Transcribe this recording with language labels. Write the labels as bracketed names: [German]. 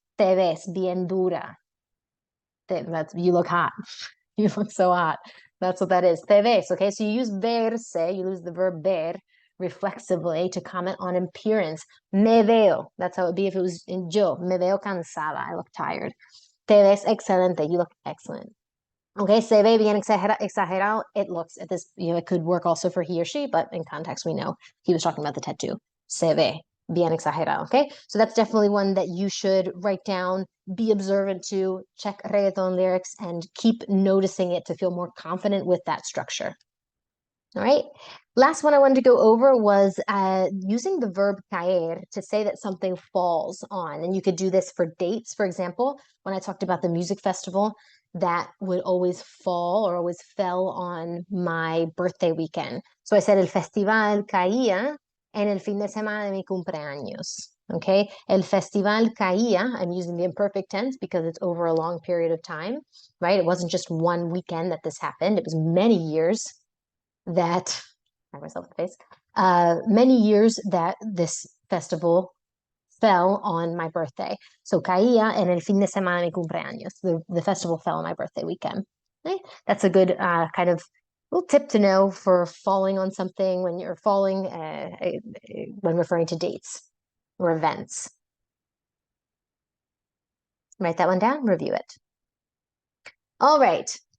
[Spanish] Te ves bien dura. [English] That's you look hot. You look so hot. That's what that is. [Spanish] Te ves. [English] Okay, so you use verse, you use the verb ver reflexively to comment on appearance. [Spanish] Me veo. [English] That's how it would be if it was in yo. [Spanish] Me veo cansada. [English] I look tired. [Spanish] Te ves excelente. [English] You look excellent. [Spanish] Okay, se ve bien exagerado. [English] It looks at this, it could work also for he or she, but in context, we know he was talking about the tattoo. [Spanish] Se ve bien exagerado. [English] Okay, so that's definitely one that you should write down, be observant to, check reggaeton lyrics, and keep noticing it to feel more confident with that structure. All right. Last one I wanted to go over was using the verb caer to say that something falls on. And you could do this for dates, for example. When I talked about the music festival, that would always fall or always fell on my birthday weekend. So I said [Spanish] el festival caía en el fin de semana de mi cumpleaños. [English] Okay, [Spanish] el festival caía, [English] I'm using the imperfect tense because it's over a long period of time, right? It wasn't just one weekend that this happened. It was many years that, I myself in the face, many years that this festival fell on my birthday. [Spanish] So caía en el fin de semana de mi cumpleaños. [English] The festival fell on my birthday weekend. Okay? That's a good kind of little tip to know for falling on something when you're falling when referring to dates or events. Write that one down, review it. All right.